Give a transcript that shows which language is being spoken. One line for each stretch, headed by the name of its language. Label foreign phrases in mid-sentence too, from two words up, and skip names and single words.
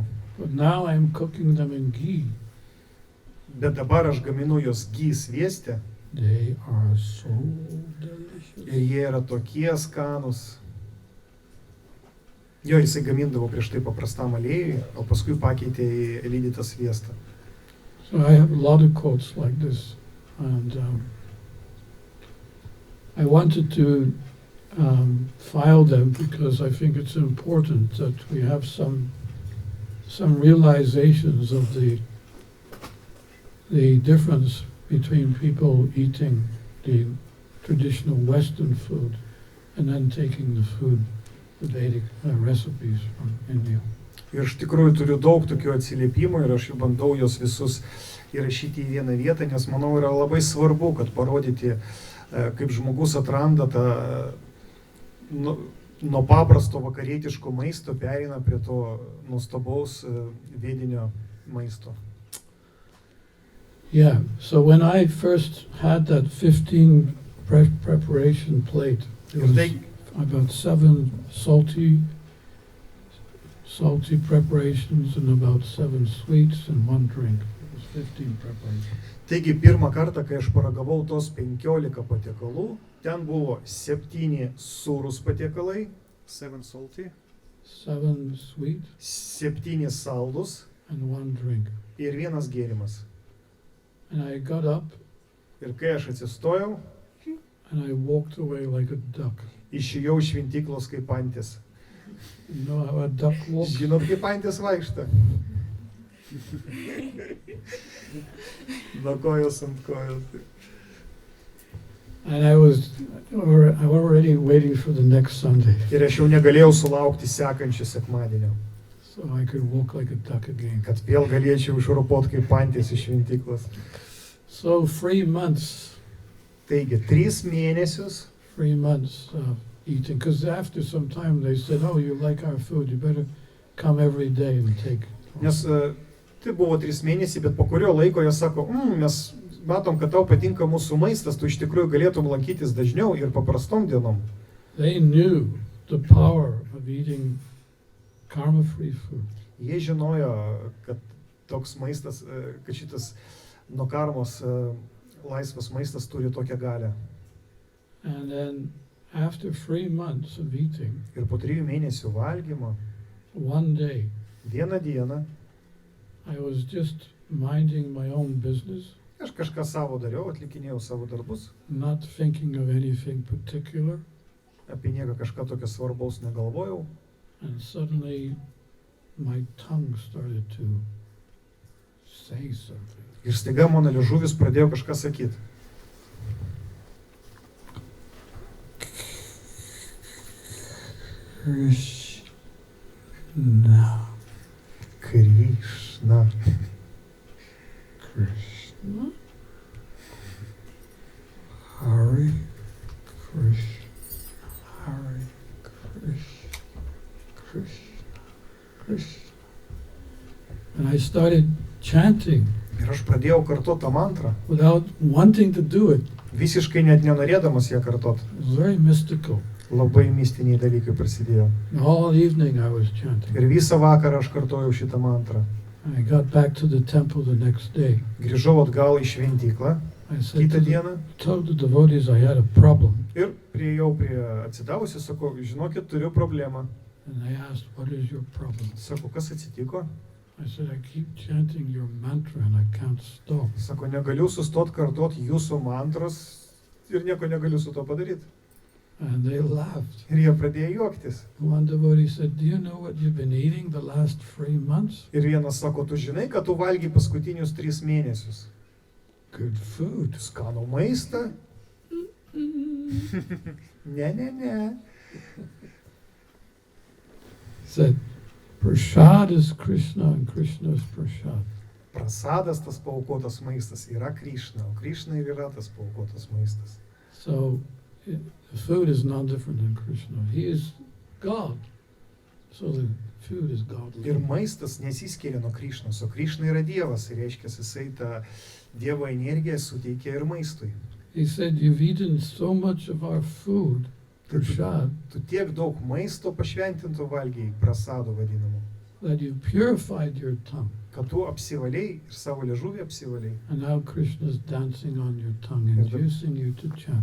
English: But now I'm cooking them in ghee.
Lithuanian: Bet dabar aš gaminu jos ghee svieste
English: They are so delicious.
Lithuanian: ir jie yra tokie skanus. Jo, jisai gamindavo prieš tai paprastam aliejui, o paskui pakeitė į lydytą sviestą.
English: So I have a lot of quotes like this. And I wanted to file them because I think it's important that we have some realizations of the difference between people eating the traditional Western food and then taking the food, the Vedic recipes from India.
Lithuanian: Ir iš tikrųjų turiu daug tokių atsiliepimų ir aš bandau jos visus įrašyti į vieną vietą, nes manau yra labai svarbu, kad parodyti, kaip žmogus atranda tą nuo paprasto vakarietiško maisto pereina prie to nuostabaus vedinio maisto.
English: Yeah, so when I first had that 15 preparation plate, there was about 7 salty preparations and about 7 sweets and 1 drink. It was 15 preparations.
Lithuanian: Taigi pirmą kartą, kai aš paragavau tos 15 patiekalų, ten buvo 7 sūrus patiekalai, 7 salty,
English: 7 sweet
Lithuanian: 7 saldus
English: and 1 drink.
Lithuanian: ir 1 gėrimas.
English: And I got up
Lithuanian: Ir kai aš atsistojau,
English: and I walked away like a duck.
Lithuanian: išėjau iš šventyklos kaip antis.
English: You know how a duck walks?
Lithuanian: Žinot, kaip antis vaikšta? Nuo kojos ant kojos.
English: And I was already waiting for the next Sunday,
Lithuanian: Ir aš jau negalėjau sulaukti sekančio sekmadienio,
English: so I could walk like a duck again.
Lithuanian: kad vėl galėčiau išropot kaip antis iš šventyklos.
English: So 3 months,
Lithuanian: Taigi, 3 mėnesius,
English: 3 months of eating, because after some time they said, oh, you like our food, you better come every day and take.
Lithuanian: nes tai buvo 3 mėnesiai, bet po kurio laiko jie sako, mes matom, kad tau patinka mūsų maistas, tu iš tikrųjų galėtum lankytis dažniau ir paprastom dienom.
English: They knew the power of eating karma-free food.
Lithuanian: Jie žinojo, kad toks maistas, kad šitas nuo karmos laisvas maistas turi tokią galią.
English: And then after 3 months of eating,
Lithuanian: Ir po 3 mėnesių valgymo,
English: one day,
Lithuanian: vieną dieną,
English: I was just minding my own business,
Lithuanian: aš kažką savo dariau, atlikinėjau savo darbus,
English: not thinking of anything particular,
Lithuanian: apie nieką kažką tokio svarbaus negalvojau,
English: and suddenly my tongue started to say something.
Lithuanian: ir staiga mano liežuvis pradėjo kažką sakyti. Krishna. Krishna. Krishna. Hare Krishna. Hare Krishna. Krishna. Krishna.
English: And I started chanting
Lithuanian: Ir aš pradėjau kartot tą mantrą,
English: without wanting to do it.
Lithuanian: visiškai net nenorėdamas ją kartot.
English: It was very mystical.
Lithuanian: Labai mistiniai dalykai prasidėjo.
English: All evening I was chanting.
Lithuanian: Ir visą vakarą aš kartojau šitą mantrą.
English: I got back to the temple the next day.
Lithuanian: Grįžau atgal į šventyklą
English: I said
Lithuanian: kitą
English: to the,
Lithuanian: dieną
English: told the devotees I had a problem.
Lithuanian: ir priėjau prie atsidavusių, sakau, žinokit, turiu problemą.
English: And they asked, what is your problem?
Lithuanian: Sako, kas atsitiko?
English: I said, I keep chanting your mantra and I can't stop.
Lithuanian: Sako, negaliu sustot kartot jūsų mantros ir nieko negaliu su to padaryti.
English: And they laughed.
Lithuanian: Ir jie pradėjo juoktis.
English: One devotee said, do you know what you've been eating the last 3 months?
Lithuanian: Ir vienas sako, tu žinai, kad tu valgy paskutinius 3 mėnesius.
English: Good food.
Lithuanian: Skanų maistą? Ne.
English: Said, Prasad is Krishna and Krishna is Prasad.
Lithuanian: Prasadas, tas paaukotas maistas, yra Krishna, o Krishna ir yra tas paaukotas maistas.
English: So the food is not different than Krishna. He is God. So the food is godly.
Lithuanian: Ir maistas nesiskiria nuo Krishnos, o Krishna yra Dievas, ir reiškia, jisai tą Dievo energiją suteikia ir maistui.
English: He said, you've eaten so much of our food, Prasad,
Lithuanian: Tu tiek daug maisto pašventinto valgiai, prasado vadinamo,
English: that you purified your tongue.
Lithuanian: kad tu apsivaliai ir savo liežuvį apsivaliai.
English: And now Krishna is dancing on your tongue, inducing you to chant.